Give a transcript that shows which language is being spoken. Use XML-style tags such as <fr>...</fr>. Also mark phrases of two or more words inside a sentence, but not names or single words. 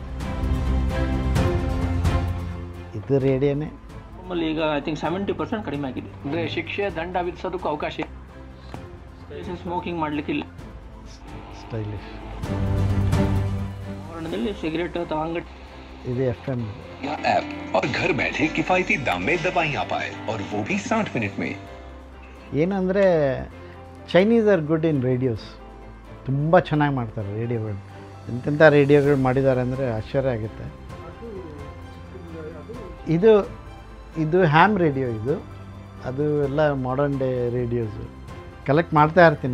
<kn>ಇದು ರೇಡಿಯೋನೇ ಈಗ</kn> <en>I think</en> <kn>70% ಕಡಿಮೆ ಆಗಿದೆ. ಅಂದರೆ ಶಿಕ್ಷೆ, ದಂಡ ವಿಧಿಸೋದಕ್ಕೂ ಅವಕಾಶ ಇದೆ. ಸ್ಮೋಕಿಂಗ್ ಮಾಡಲಿಕ್ಕಿಲ್ಲ. ಸ್ಟೈಲಿಶ್ ವಾತಾವರಣದಲ್ಲಿ ಸಿಗರೇಟ್ ಅಥವಾ ಅಂಗಡಿ ಇದೆ. FM</kn> <hi>ऐप और घर बैठे किफायती दाम में दवाइयाँ पाए और वो भी 60 मिनट में.</hi> <kn>ಏನಂದರೆ</kn> <en>Chinese are good in radios.</en> <kn>ತುಂಬ ಚೆನ್ನಾಗಿ ಮಾಡ್ತಾರೆ ರೇಡಿಯೋಗಳು. ಎಂತೆಂಥ ರೇಡಿಯೋಗಳು ಮಾಡಿದ್ದಾರೆ ಅಂದರೆ ಆಶ್ಚರ್ಯ ಆಗುತ್ತೆ. ಇದು ಹ್ಯಾಮ್ ರೇಡಿಯೋ. ಅದು ಎಲ್ಲ</kn> <en>modern day radios</en> <kn>ಕಲೆಕ್ಟ್ ಮಾಡ್ತಾ ಇರ್ತೀನಿ.</kn>